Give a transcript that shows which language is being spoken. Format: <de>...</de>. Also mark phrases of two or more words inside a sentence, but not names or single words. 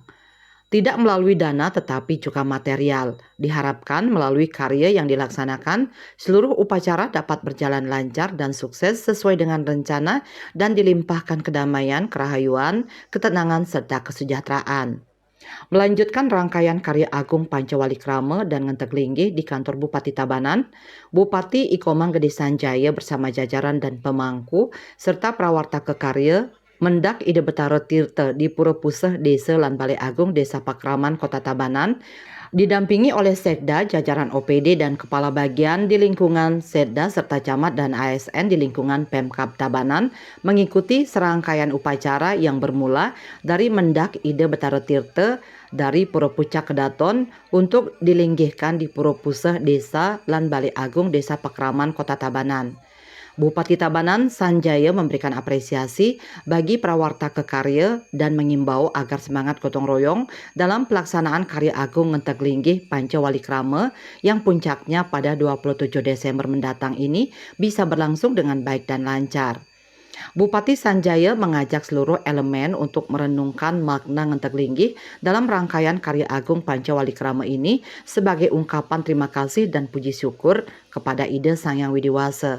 <id>Tidak melalui dana tetapi juga material. Diharapkan melalui karya yang dilaksanakan, seluruh upacara dapat berjalan lancar dan sukses sesuai dengan rencana dan dilimpahkan kedamaian, kerahayuan, ketenangan, serta kesejahteraan. Melanjutkan rangkaian karya agung Pancawali Krama dan Ngenteg Linggih di kantor Bupati Tabanan, Bupati Iko Manggede Sanjaya bersama jajaran dan pemangku serta prawarta kekarya Mendak Ide Betara Tirta di Pura Puseh Desa Lan Balai Agung Desa Pakraman Kota Tabanan, didampingi oleh Sekda, jajaran OPD dan kepala bagian di lingkungan Sekda serta camat dan ASN di lingkungan Pemkab Tabanan mengikuti serangkaian upacara yang bermula dari Mendak Ide Betara Tirta dari Pura Pucak Kedaton untuk dilinggihkan di Pura Puseh Desa Lan Balai Agung Desa Pakraman Kota Tabanan. Bupati Tabanan Sanjaya memberikan apresiasi bagi prawarta kekarya dan mengimbau agar semangat gotong royong dalam pelaksanaan karya agung Ngenteg Linggih Pancawali Krama yang puncaknya pada 27 Desember mendatang ini bisa berlangsung dengan baik dan lancar. Bupati Sanjaya mengajak seluruh elemen untuk merenungkan makna Ngenteg Linggih dalam rangkaian karya agung Pancawali Krama ini sebagai ungkapan terima kasih dan puji syukur kepada Ide Sang Hyang Widiwasa.</id>